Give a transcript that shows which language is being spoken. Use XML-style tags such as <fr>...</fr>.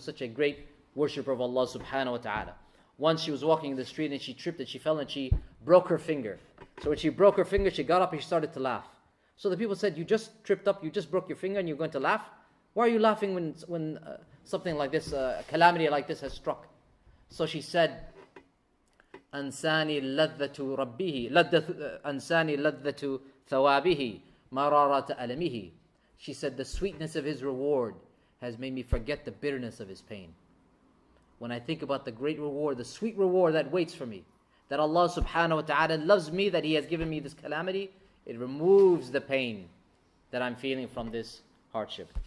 <en>She was such a great worshipper of Allah subhanahu wa ta'ala. Once she was walking in the street and she tripped and she fell and she broke her finger. So when she broke her finger, she got up and she started to laugh. So the people said, you just tripped up, you just broke your finger and you're going to laugh? Why are you laughing when something like this, a calamity like this has struck? So she said,</en> <ar>أنساني لذة ربه أنساني لذة ثوابه مرارة ألمه.</ar> <en>She said, the sweetness of His reward has made me forget the bitterness of His pain. When I think about the great reward, the sweet reward that waits for me, that Allah subhanahu wa ta'ala loves me, that He has given me this calamity, it removes the pain that I'm feeling from this hardship.</en>